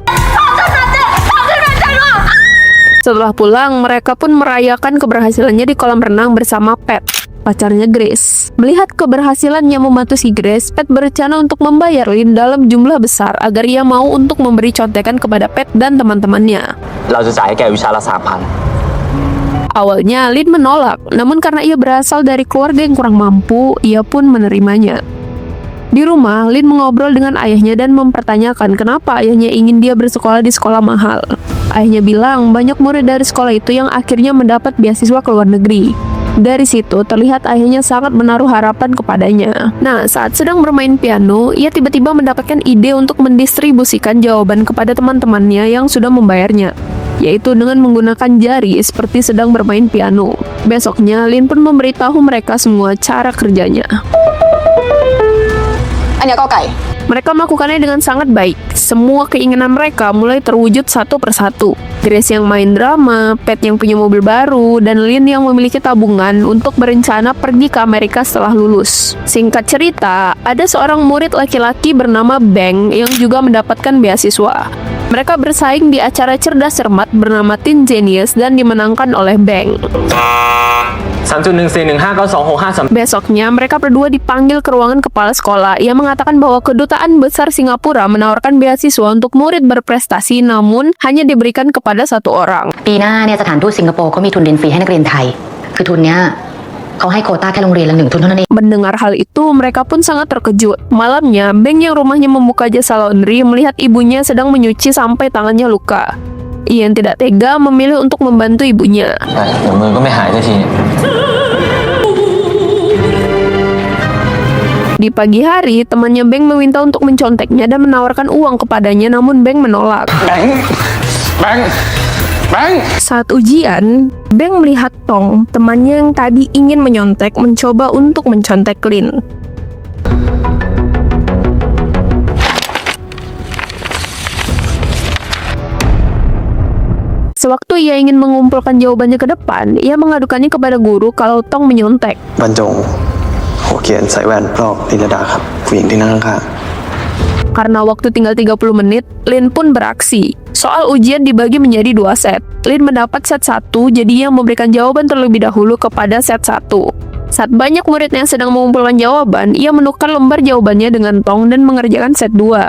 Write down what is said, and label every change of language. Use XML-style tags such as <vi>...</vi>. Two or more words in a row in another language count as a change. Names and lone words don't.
<id>Setelah pulang, mereka pun merayakan keberhasilannya di kolam renang bersama Pat, pacarnya Grace. Melihat keberhasilannya membantu si Grace, Pat berencana untuk membayar Lin dalam jumlah besar agar ia mau untuk memberi contekan kepada Pat dan teman-temannya.</id> <th>เราจะจ่ายให้แกวิชาละ 3,000</th> <id>Awalnya Lin menolak, namun karena ia berasal dari keluarga yang kurang mampu, ia pun menerimanya. Di rumah, Lin mengobrol dengan ayahnya dan mempertanyakan kenapa ayahnya ingin dia bersekolah di sekolah mahal. Ayahnya bilang banyak murid dari sekolah itu yang akhirnya mendapat beasiswa ke luar negeri. Dari situ terlihat ayahnya sangat menaruh harapan kepadanya. Nah, saat sedang bermain piano, ia tiba-tiba mendapatkan ide untuk mendistribusikan jawaban kepada teman-temannya yang sudah membayarnya, yaitu dengan menggunakan jari seperti sedang bermain piano. Besoknya, Lin pun memberitahu mereka semua cara kerjanya.</id> <th>อันเนี้ยก็ไก่</th> <id>Mereka melakukannya dengan sangat baik. Semua keinginan mereka mulai terwujud satu persatu. Grace yang main drama, Pat yang punya mobil baru, dan Lin yang memiliki tabungan untuk berencana pergi ke Amerika setelah lulus. Singkat cerita, ada seorang murid laki-laki bernama Bang yang juga mendapatkan beasiswa. Mereka bersaing di acara cerdas cermat bernama Teen Genius dan dimenangkan oleh Bang. 3.1141253 Besoknya, mereka berdua dipanggil ke ruangan kepala sekolah. Ia mengatakan bahwa Kedutaan Besar Singapura menawarkan beasiswa untuk murid berprestasi, namun hanya diberikan kepada satu orang.</id> <th>ปีหน้าเนี่ยสถานทูตสิงคโปร์เขามีทุนเรียนฟรีให้นักเรียนไทยคือทุนเนี้ยเขาให้โควต้าแค่โรงเรียนละ 1 ทุนเท่านั้นเอง</th> <id>Mendengar hal itu, mereka pun sangat terkejut. Malamnya, Beng yang rumahnya membuka jasa laundry melihat ibunya sedang menyuci sampai tangannya luka. Ia yang tidak tega memilih untuk membantu ibunya.</id> <th>ใช่เดี๋ยวมือก็ไม่หายสักที</th> <id>Di pagi hari, temannya Beng meminta untuk menconteknya dan menawarkan uang kepadanya, namun Beng menolak. แบงค์ Saat ujian, Beng melihat Tong, temannya yang tadi ingin menyontek, mencoba untuk mencontek Lin. Sewaktu ia ingin mengumpulkan jawabannya ke depan, ia mengadukannya kepada guru kalau Tong menyontek.</id> <th>บรรจงหัวเขียนใส่แว่นลอกลินดาครับผู้หญิงที่นั่งข้าง</th> <id>Karena waktu tinggal 30 menit, Lin pun beraksi. Soal ujian dibagi menjadi 2 set. Lin mendapat set 1, jadi ia memberikan jawaban terlebih dahulu kepada set 1. Saat banyak muridnya sedang mengumpulkan jawaban, ia menukar lembar jawabannya dengan Tong dan mengerjakan set 2.</id>